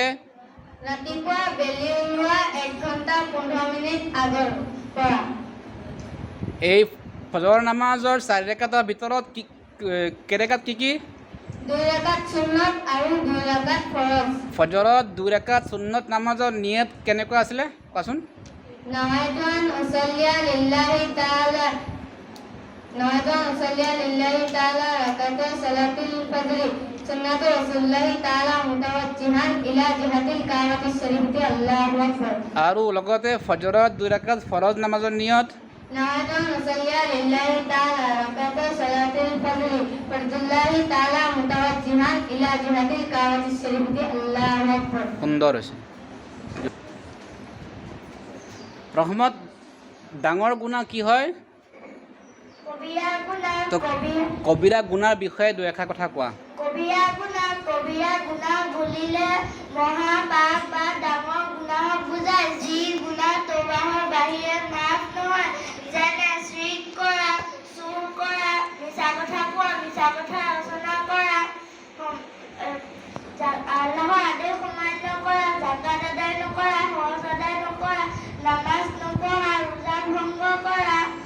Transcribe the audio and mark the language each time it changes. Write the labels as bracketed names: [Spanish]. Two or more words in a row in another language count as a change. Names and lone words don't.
[Assamese] ৰাতিপুৱা বেলি ওলোৱা 1 ঘণ্টা 15 মিনিট আগৰ পৰা। এই ফজৰ নামাজৰ 4 ৰাকাতৰ ভিতৰত কেই ৰাকাত কি? 2 রাকাত সুন্নত আৰু 2 রাকাত ফৰজ। ফজৰত 2 ৰাকাত সুন্নত নামাজৰ নিয়ত কেনেকুৱা আছিলে কোৱাচোন? [Arabic] نويت أن أصلي لله تعالى ركعتي صلاة الفجر سنة رسول الله تعالى متوجها إلى جهة الكعبة الشريفة الله أكبر। [Assamese] আৰু লগতে ফজৰত 2 ৰাকাত ফৰজ নামাজৰ নিয়ত [Arabic] نويت أن أصلي لله تعالى ركعتي صلاة الفجر فرض الله تعالى متوجها إلى جهة الكعبة الشريفة الله أكبر। [Assamese] সুন্দৰ হৈছে। ৰহমত ডাঙৰ গুনাহ কি হয়? তো কবিৰা গুনাৰ বিষয়ে 2 কথা কোৱা। কবিৰা গুনাহ বুলিলে মহা পাপ বা ডাঙৰ গুনাহক বুজায়, যি গুনাহ তওবাহৰ বাহিৰে মাফ নহয়, যেনে শিৰক কৰা, চুৰ কৰা, মিছা কথা কোৱা, মিছা কথা ৰচনা কৰা, আল্লাহৰ আদেশ অমান্য কৰা, যাকাত আদায় নকৰা, হজ আদায় নকৰা, নামাজ নপঢ়া, ৰোজা ভংগ কৰা।